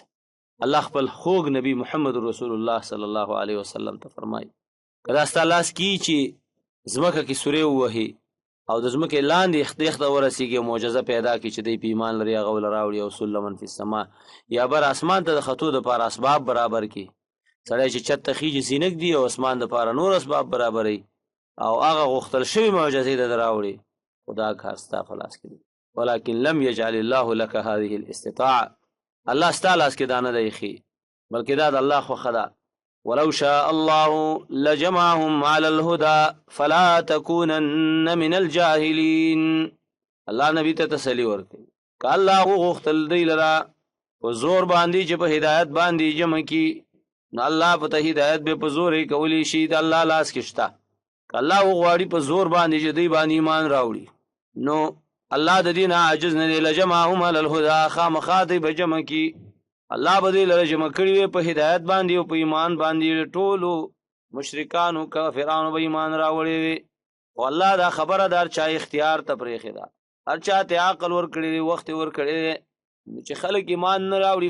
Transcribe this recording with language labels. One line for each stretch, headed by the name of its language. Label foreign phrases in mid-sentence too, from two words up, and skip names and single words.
Pashto: الله خپل خوږ نبی محمد رسول الله
Arabic: صلی الله علیه وسلم
Pashto: ته فرمایي که دا ستا لاس کې چې ځمکه کې سوری ووهي او د ځمکې لاندې یخ ته ورسېږي او معجزه پیدا کړي چې دی په ایمان لري هغه ول راوړي، او
Arabic: سلما فی السما،
Pashto: یا بر اسمان ته د خطو دپاره اسباب برابر کړي، سړی چې چت ته خیږي زینک دي او اسمان دپاره نور اسباب برابروي او هغه غوښتل شوي معجزې د راوړي، خو دا کار ستا په لاس کې دی.
Arabic: ولکن لم یجعل الله لك هذه الاستطاعه،
Pashto: الله ستا لاس کې دا نه دی ایښي، بلکې دا د الله خوښه ده.
Arabic: ولو شاء الله لجمعهم على الهدى فلا تكونن من الجاهلين.
Pashto: الله نبی ته تسلی ورکړي که الله غوښتل دی لره په زور باندې چې په هدایت باندې جمع کړي، نو الله په ته هدایت به په زور یې کولی شي، د الله لاس کې شته. که الله وغواړي په زور باندې چې دوی باندې ایمان راوړي، نو الله د دې نه عاجز نه دی.
Arabic: لجمعهم على الهدى،
Pashto: خامخا دوی به جمع کړي، الله به دوی لره جمع کړي وي په هدایت باندې او په ایمان باندې، ټولو مشرکانو کافرانو به ایمان راوړی وي. خو الله دا خبره د هر چا اختیار ته پرېښې ده، هر چا ته عقل ورکړی دی، وخت یې ورکړی دی چې خلک ایمان نه راوړي.